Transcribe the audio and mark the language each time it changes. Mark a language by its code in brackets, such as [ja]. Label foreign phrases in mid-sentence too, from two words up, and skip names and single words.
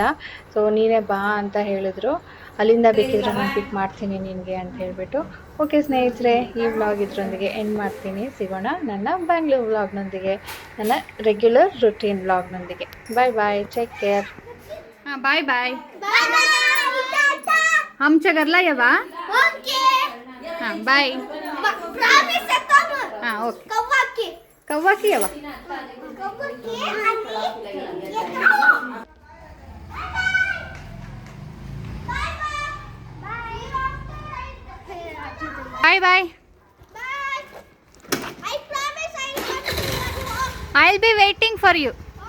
[kn] ಸೊ ನೀನೇ ಬಾ ಅಂತ ಹೇಳಿದ್ರು. ಅಲ್ಲಿಂದ ಬೇಕಿದ್ರೆ ನಾನು ಪಿಕ್ ಮಾಡ್ತೀನಿ ನಿನಗೆ ಅಂತ ಹೇಳಿಬಿಟ್ಟು. ಓಕೆ ಸ್ನೇಹಿತರೆ, ಈ ವ್ಲಾಗ್ ಇದರೊಂದಿಗೆ ಎಂಡ್ ಮಾಡ್ತೀನಿ. ಸಿಗೋಣ ನನ್ನ ಬ್ಯಾಂಗ್ಳೂರ್ ವ್ಲಾಗ್ನೊಂದಿಗೆ, ನನ್ನ [en] regular routine [kn] ವ್ಲಾಗ್ನೊಂದಿಗೆ. [en] Bye bye, take care. Haan bye bye. [mr] आमच्या घरला ये बा. [en] Haan bye. Haan okay. [mr] कव्वा की ये बा. [en] Bye bye. I'll be waiting for you.